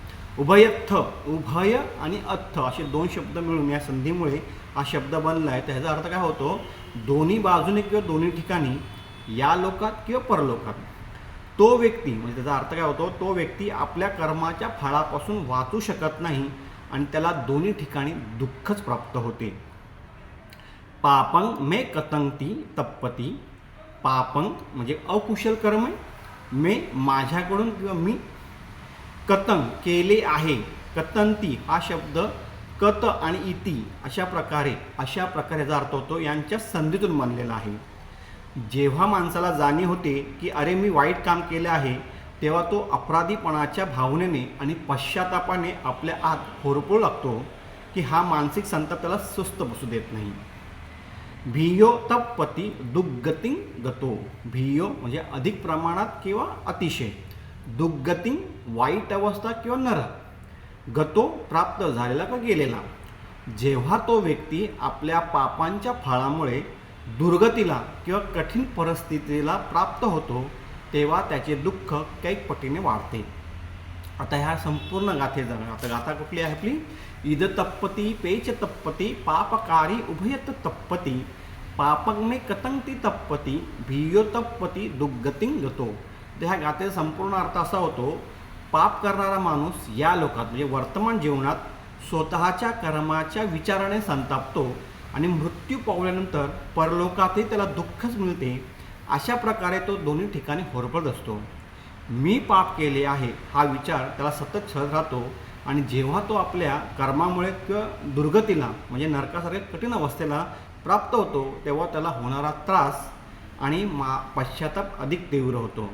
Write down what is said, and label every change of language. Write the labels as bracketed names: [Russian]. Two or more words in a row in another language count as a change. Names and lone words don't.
[Marathi] उभयत्थ, उभय आणि अत्थ असे दोन शब्द मिळून या संधीमुळे हा शब्द बनला आहे. त्याचा अर्थ काय होतो, दोन्ही बाजूने किंवा दोन्ही ठिकाणी या लोकात किंवा परलोकात. तो व्यक्ती म्हणजे त्याचा अर्थ काय होतो, तो व्यक्ती आपल्या कर्माच्या फळापासून वाचू शकत नाही आणि त्याला दोन्ही ठिकाणी दुःखच प्राप्त होते. [Pali] पापं मे कतंती तप्पती. [Marathi] पापं म्हणजे अकुशल कर्म, मे माझ्याकडून किंवा मी, कतं केले आहे. कतंती हा शब्द कत आणि इति अशा प्रकारे याचा अर्थ होतो, यांच्या संधीतून बनलेला आहे. जेव्हा माणसाला जाणीव होते की अरे मी वाईट काम केले आहे तेव्हा तो अपराधीपणाच्या भावनेने आणि पश्चातापाने आपल्या आत होरपळू लागतो की हा मानसिक संताप त्याला सुस्त बसू देत नाही. [Pali] भियो तप्पती दुर्गतिं गतो. [Marathi] भियो म्हणजे अधिक प्रमाणात किंवा अतिशय, दुर्गतिं वाईट अवस्था किंवा नरक, गतो प्राप्त झालेला का गेलेला. जेव्हा तो व्यक्ती आपल्या पापांच्या फळामुळे दुर्गतीला किंवा कठीण परिस्थितीला प्राप्त होतो तेव्हा त्याचे दुःख कैक पटीने वाढते. आता ह्या संपूर्ण गाथेचा आता गाथा कुठली आहे आपली, [Pali] इद तप्पती पेच तप्पती पापकारी उभयत तप्पती पापं मे कतंती तप्पती भियो तप्पती दुर्गतिं गतो. [Marathi] तर ह्या गाथेचा संपूर्ण अर्थ असा होतो, पाप करणारा माणूस या लोकात म्हणजे वर्तमान जीवनात स्वतःच्या कर्माच्या विचाराने संतापतो आणि मृत्यू पावल्यानंतर परलोकातही त्याला दुःखच मिळते. अशा प्रकारे तो दोन्ही ठिकाणी होरपळत असतो. मी पाप केले आहे हा विचार त्याला सतत छळत राहतो आणि जेव्हा तो आपल्या कर्मामुळे किंवा दुर्गतीला म्हणजे नरकासारख्या कठीण अवस्थेला प्राप्त होतो तेव्हा त्याला होणारा त्रास आणि पश्चाताप अधिक तीव्र होतो.